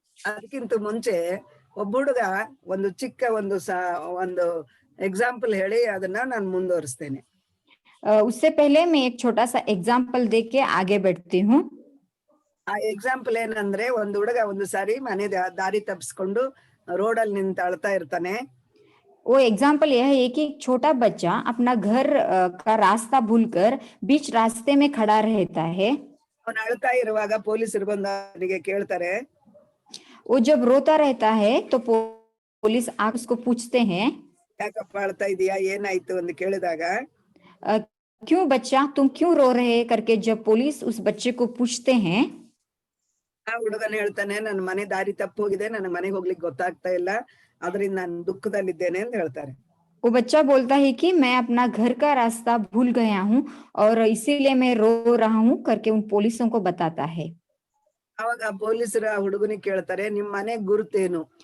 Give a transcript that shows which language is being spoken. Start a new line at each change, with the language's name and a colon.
Kannada: ಅದಕ್ಕಿಂತ ಮುಂಚೆ ಒಬ್ಬ ಹುಡುಗ ಒಂದು ಚಿಕ್ಕ ಒಂದು ಎಕ್ಸಾಂಪಲ್ ಹೇಳಿ ಅದನ್ನ ನಾನು ಮುಂದುವರಿಸ್ತೇನೆ.
Hindi: उससे पहले मैं एक छोटा सा एग्जाम्पल देख के आगे बढ़ती हूँ.
Kannada: ಆ ಎಕ್ಸಾಂಪಲ್ ಏನಂದ್ರೆ ಒಂದು ಹುಡುಗ ಒಂದು ಸಾರಿ ಮನೆ ದಾರಿ ತಪ್ಪಿಸ್ಕೊಂಡು ರೋಡಲ್ಲಿ ನಿಂತು ಅಳ್ತಾ ಇರ್ತಾನೆ.
Hindi: वो एग्जाम्पल यह है कि छोटा बच्चा अपना घर का रास्ता भूलकर बीच रास्ते में खड़ा रहता है.
Kannada: ಅವನು ಅಳ್ತಾ ಇರುವಾಗ ಪೊಲೀಸರು ಬಂದು ಅವನಿಗೆ ಕೇಳ್ತಾರೆ.
Hindi: वो जब रोता रहता है तो पुलिस आकर उसको पूछते हैं,
Kannada: ಯಾಕಪ್ಪ ಅಳ್ತಾ ಇದೀಯಾ, ಏನಾಯ್ತು ಅಂತ ಕೇಳಿದಾಗ
Hindi: क्यों बच्चा तुम क्यों रो रहे करके जब पुलिस उस बच्चे को पूछते हैं,
Kannada: ಆ ಹುಡುಗನ ಹೇಳ್ತಾನೆ, ನನ್ನ ಮನೆ ದಾರಿ ತಪ್ಪು ಹೋಗಿದೆ, ನನ್ನ ಮನೆಗೆ ಹೋಗ್ಲಿಕ್ಕೆ ಗೊತ್ತಾಗ್ತಾ ಇಲ್ಲ, ಅದರಿಂದ ನಾನು ದುಃಖದಲ್ಲಿದ್ದೇನೆ ಅಂತ ಹೇಳ್ತಾರೆ.
Hindi: वो बच्चा बोलता है कि मैं अपना घर का रास्ता भूल गया हूँ और इसीलिए मैं रो रहा हूँ करके उन पुलिसों को बताता है.
Kannada: ಅವಾಗ ಪೊಲೀಸರ ಹುಡುಗನಿಗೆ ಕೇಳ್ತಾರೆ, ನಿಮ್ ಮನೆ ಗುರುತೇನು?